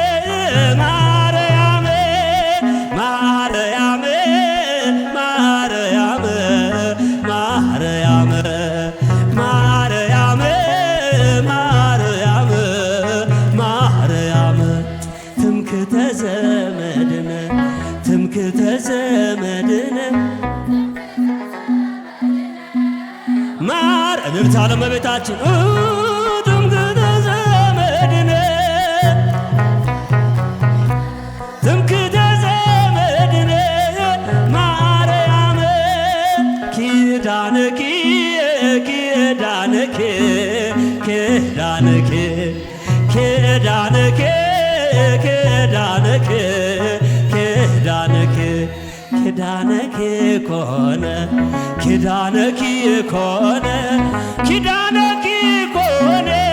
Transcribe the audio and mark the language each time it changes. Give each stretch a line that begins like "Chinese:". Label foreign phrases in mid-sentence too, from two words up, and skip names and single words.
Geez: ማርያም ማርያም ማርያም ማርያም ማርያም ማርያም ማርያም ትምክህተ ዘመድነ ትምክህተ ዘመድነ
Amharic: ማር እልልታ ለእመቤታችን
Geez: ትምክህተ ዘመድነ ትምክህተ ዘመድነ ማርያም ኪዳነኪ ኪዳነኪ ኪዳነኪ ኪዳነኪ ኪዳነኪ ኪዳነኪ ኪዳነኪ ኮነ ኪዳነኪ ኮነ ኪዳነኪ ኮነ